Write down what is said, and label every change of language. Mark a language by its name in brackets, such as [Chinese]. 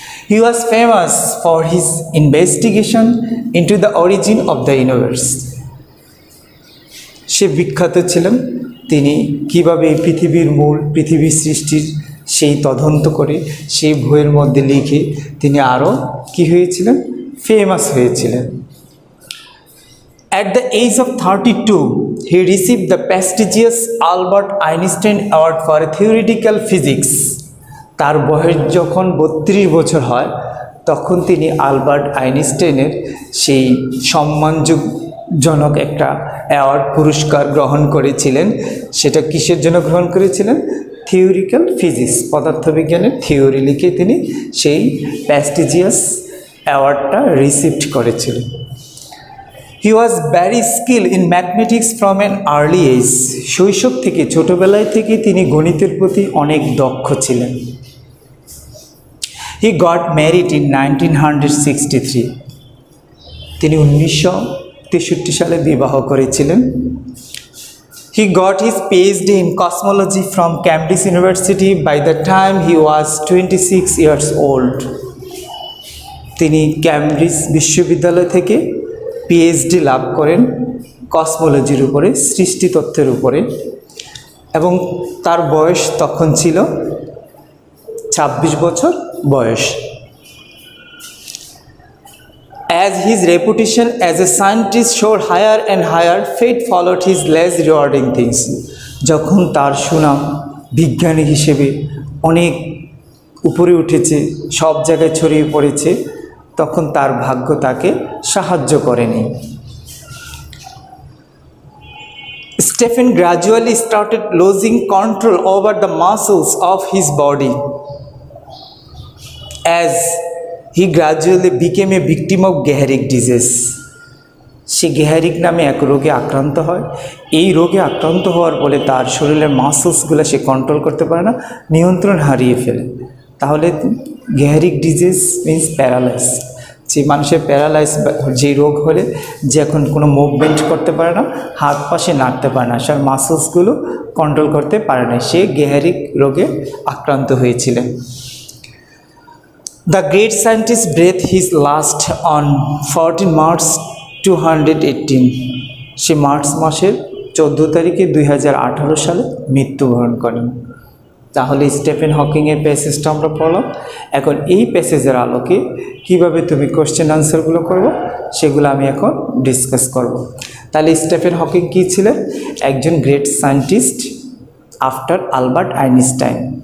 [English] He was famous for his investigation into the origin of the universe. [Bangla] সে বিখ্যাত ছিলেন তিনি কিভাবে এই পৃথিবীর মূল, পৃথিবীর সৃষ্টির সেই তদন্ত করে সেই বইয়ের মধ্যে লিখে তিনি আরও কি হয়েছিলেন, ফেমাস হয়েছিলেন। [English] At the age of 32, he received the prestigious Albert Einstein Award for Theoretical Physics. [Bangla] তার বয়স যখন 32 বছর হয় তখন তিনি আলবার্ট আইনস্টাইনের সেই সম্মানজনক একটা অ্যাওয়ার্ড, পুরস্কার গ্রহণ করেছিলেন। সেটা কিসের জন্য গ্রহণ করেছিলেন? থিওরিক্যাল ফিজিক্স, পদার্থবিজ্ঞানের থিওরি লিখে তিনি সেই প্রেস্টিজিয়াস অ্যাওয়ার্ডটা রিসিভড করেছিলেন। [English] He was very skill in mathematics from an early age. [Bangla] শৈশব থেকে, ছোটোবেলায় থেকে তিনি গণিতের প্রতি অনেক দক্ষ ছিলেন। [English] He got married in 1963। [Bangla] তিনি 1963 সালে বিবাহ করেছিলেন। [English] He got his PhD in cosmology from Cambridge University by the time he was 26 years old. [Bangla] তিনি ক্যামব্রিজ বিশ্ববিদ্যালয় থেকে পিএইচডি লাভ করেন কসমোলজির উপরে, সৃষ্টি তত্ত্বের উপরে, এবং তার বয়স তখন ছিল 26 বছর বয়স। [English] As his reputation as a scientist soared higher and higher, fate followed his less rewarding things. [Bangla] যখন তার সুনাম বিজ্ঞানী হিসেবে অনেক উপরে উঠেছে, সব জায়গায় ছড়িয়ে পড়েছে, তখন তার ভাগ্য তাকে সাহায্য করেনি। [English] Stephen gradually started losing control over the muscles of his body as he gradually became a victim of Gehrig disease. [Bangla] সে গেহারিক নামে এক রোগে আক্রান্ত হয়। এই রোগে আক্রান্ত হওয়ার ফলে তার শরীরের মাসলসগুলো সে কন্ট্রোল করতে পারে না, নিয়ন্ত্রণ হারিয়ে ফেলে। [English] তাহলে Gehrig disease means paralyse. [Bangla] যে মানুষের প্যারালাইজ যে রোগ হলে যে এখন কোনো মুভমেন্ট করতে পারে না, হাত পা সে নাড়তে পারে না, সে মাসলসগুলো কন্ট্রোল করতে পারে না, সে গেহারিক রোগে আক্রান্ত হয়েছিলেন। [English] The great scientist breathed his last on 14 March 218. [Bangla] Say March মাসের 14 তারিখে 2018 সালে মৃত্যুবরণ করেন। তাহলে স্টিফেন হকিংয়ের প্যাসেজটা আমরা পড়লাম। এখন এই প্যাসেজের আলোকে কিভাবে তুমি কোশ্চেন আনসারগুলো করবো সেগুলো আমি এখন ডিসকাস করব। তাহলে স্টিফেন হকিং কী ছিলেন? একজন [English] Great scientist after Albert Einstein.